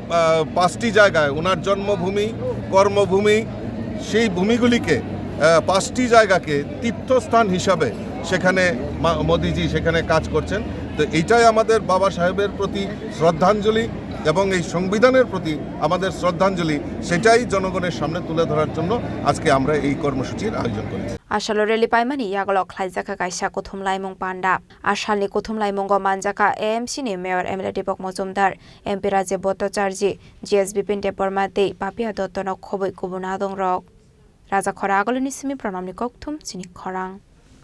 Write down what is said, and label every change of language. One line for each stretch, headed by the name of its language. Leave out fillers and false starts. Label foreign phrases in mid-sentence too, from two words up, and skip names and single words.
Bangla: 5টি জায়গায় ওনার জন্মভূমি কর্মভূমি সেই ভূমিগুলিকে 5টি জায়গাকে তীর্থস্থান হিসাবে সেখানে মোদীজি সেখানে কাজ করছেন তো এইটাই আমাদের বাবা সাহেবের প্রতি শ্রদ্ধাঞ্জলি এবং এই সংবিধানের প্রতি আমাদের শ্রদ্ধাঞ্জলি সেটাই জনগণের সামনে তুলে ধরার জন্য আজকে আমরা এই কর্মসূচির আয়োজন করেছি
Kok Borok: Asalo rally paimani yagalo khlaijaka kaisa kothum laimong panda asalni kothum laimongo manjaka AMC ni mayor MLA Dipok Mojumdar MP Rajiv Bhattacharya GSB Pinte Pormate Papia Dotto no khoboi kubuna dong rok Rajakhor Agolini simi pranamni kokthum chini khorang